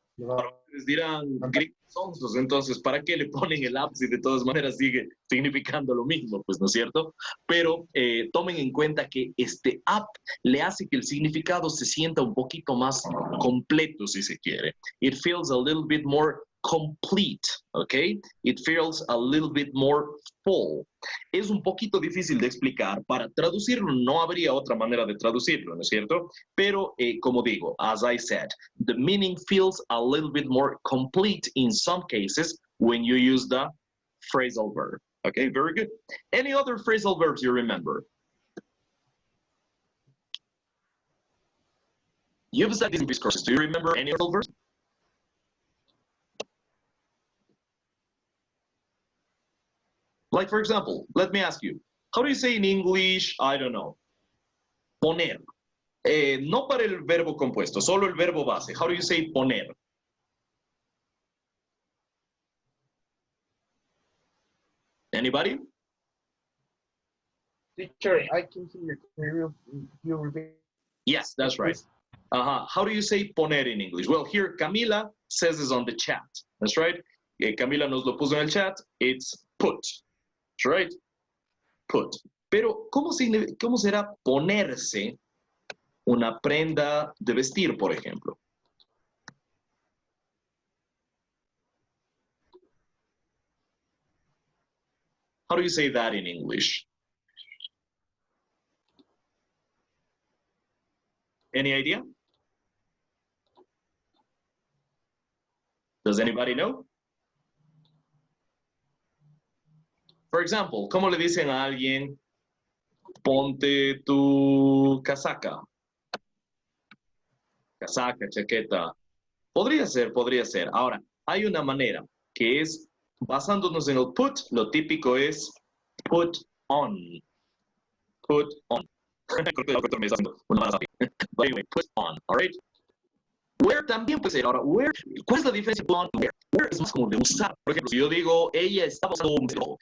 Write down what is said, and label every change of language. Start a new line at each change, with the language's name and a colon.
Spanish: Ahora ustedes dirán, gringos sonsos, entonces, ¿para qué le ponen el up si de todas maneras sigue significando lo mismo? Pues, ¿no es cierto? Pero tomen en cuenta que este up le hace que el significado se sienta un poquito más completo, si se quiere.
English: It feels a little bit more complete, ¿ok? It feels a little bit more full.
Spanish: Es un poquito difícil de explicar. Para traducirlo no habría otra manera de traducirlo, ¿no es cierto? Pero, como digo,
English: as I said, the meaning feels a little bit more complete in some cases when you use the phrasal verb. Okay, very good. Any other phrasal verbs you remember? You've studied in these courses. Do you remember any phrasal verbs? Like, for example, let me ask you, how do you say in English, I don't know, poner?
Spanish: No para el verbo compuesto, solo el verbo base.
English: How do you say poner? Anybody? Teacher, I can hear you. You repeat. Yes, that's right. How do you say poner in English? Well, here Camila says this on the chat. That's right.
Spanish: Camila nos lo puso en el chat.
English: It's put. That's right. Put.
Spanish: Pero, ¿cómo será ponerse una prenda de vestir, por ejemplo?
English: How do you say that in English? Any idea? Does anybody know? For example,
Spanish: ¿cómo le dicen a alguien, ponte tu casaca? Casaca, chaqueta. Podría ser. Ahora, hay una manera que es, basándonos en el put, lo típico es put on.
English: Put on. But anyway, put on, all right?
Spanish: Wear también puede ser. Ahora, wear, ¿cuál es la diferencia con on? Wear? Wear es más como de usar. Por ejemplo, si yo digo, ella estaba usando un vestido.